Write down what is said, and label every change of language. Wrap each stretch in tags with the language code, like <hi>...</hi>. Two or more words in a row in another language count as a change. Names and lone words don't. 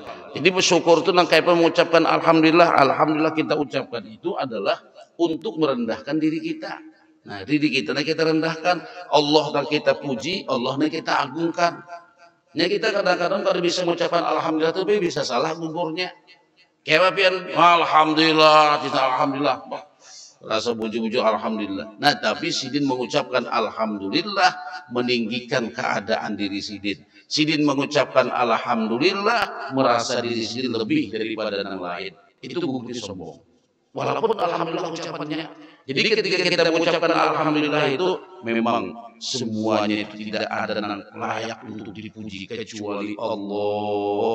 <id>Jadi bersyukur itu kayak mengucapkan alhamdulillah, alhamdulillah kita ucapkan itu adalah untuk merendahkan diri kita. Nah diri kita kita rendahkan, Allah dan kita puji, Allah dan kita agungkan. Nah kita kadang-kadang kalau bisa mengucapkan alhamdulillah tapi bisa salah guburnya. Kayak pian alhamdulillah, kita alhamdulillah. Rasa buju-buju alhamdulillah. Nah tapi Sidin mengucapkan alhamdulillah meninggikan keadaan diri Sidin. Sidin mengucapkan alhamdulillah merasa diri Sidin lebih daripada yang lain. Itu bukan sombong. Walaupun alhamdulillah ucapannya. Jadi ketika kita mengucapkan alhamdulillah itu memang semuanya itu tidak ada yang layak untuk dipuji kecuali Allah.</id>